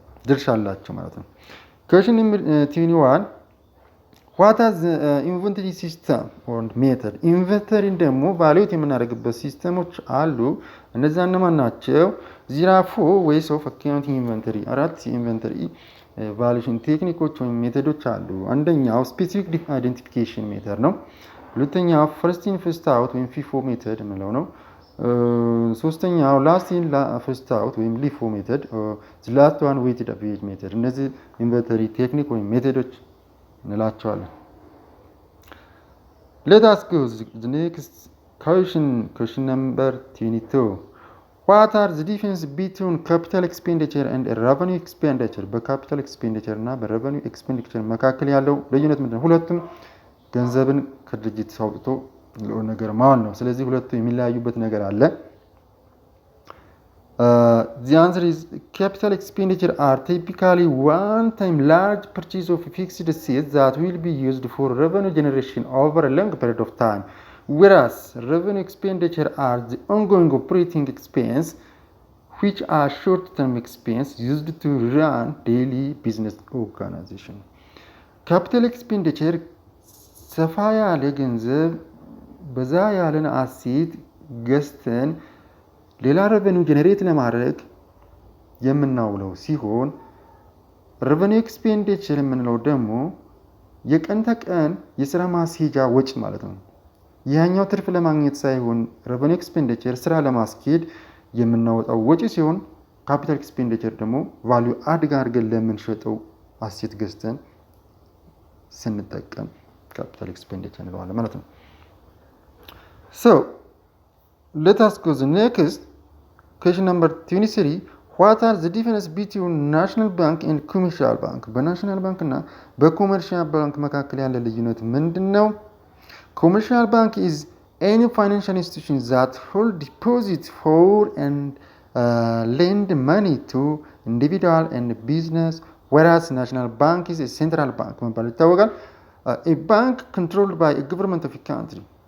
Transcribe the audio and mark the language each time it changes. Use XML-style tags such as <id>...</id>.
<am>ድርሻ አላቸው ማለት ነው።</am> <en>Question number 21 what is inventory system or method?</en> <am>ኢንቨንተሪን ደግሞ ቫሉዌት የምናደርግበት ሲስተሞች አሉ። እነዛ እነማን ናቸው?</am> <en>There are 4 ways of accounting inventory.</en> <am>አራት የኢንቨንተሪ ቫሉዌሽን ቴክኒኮች ወይም ሜቶዶች አሉ። አንደኛው ስፔሲፊክ አይደንቲፊኬሽን ሜተድ ነው። ሁለተኛው ፈርስት ኢን ፈርስት አውት ወይም ፊፎ ሜተድ የምንለው ነው። ሶስተኛው ላስት ኢን ፈርስት አውት ወይም ሊፎ ሜተድ፣ ላስት ዋን ዌይትድ አቨሬጅ ሜተድ። እነዚህ ኢንቨንተሪ ቴክኒክ ወይም ሜቶዶች እንላቸዋለን።</am> <en>Let us go to the next question number 22 what are the difference between capital expenditure and revenue expenditure?</en> <am>በካፒታል ኤክስፔንዲቸር እና በሬቨኒው ኤክስፔንዲቸር መካከል ያለው ልዩነት ምንድነው? ሁለቱም ገንዘብን ከድርጅት አውጥቶ ለሆነ ነገር ማዋል ነው። ስለዚህ ሁለቱ የሚለያዩበት ነገር አለ።</am> <en>The answer is capital expenditure are typically one-time large purchase of fixed assets that will be used for revenue generation over a long period of time, whereas revenue expenditure are the ongoing operating expense which are short-term expense used to run daily business organization.</en> <am>Capital expenditure ሰፋ ያለ ገንዘብ በዛ ያለን አሴት ገዝተን ሌላ revenue ጀነሬት ለማድረግ የምናውለው ሲሆን revenue expenditure የምንለው ደግሞ የቀን ተቀን የስራ ማስሄጃ ወጪ ማለት ነው። ይሄኛው ትርፍ ለማግኘት ሳይሆን revenue expenditure ስራ ለማስኬድ የምናወጣው ወጪ ሲሆን capital expenditure ደግሞ value add አድርገን ለምንሸጠው አሴት ገዝተን ስንጠቀም capital expenditure እንለዋለን ማለት ነው።</am> <en>So let us go to the next question number 23 what are the difference between national bank and commercial bank?</en> <am>በናሽናል ባንክ እና በኮመርሻል ባንክ መካከል ያለ ልዩነት ምንድነው?</am> <en>Commercial bank is any financial institution that hold deposit for and lend money to individual and business, whereas national bank is a central bank</en> <am>መባል ይታወቃል።</am> <en>A bank controlled by a government of a country.</en>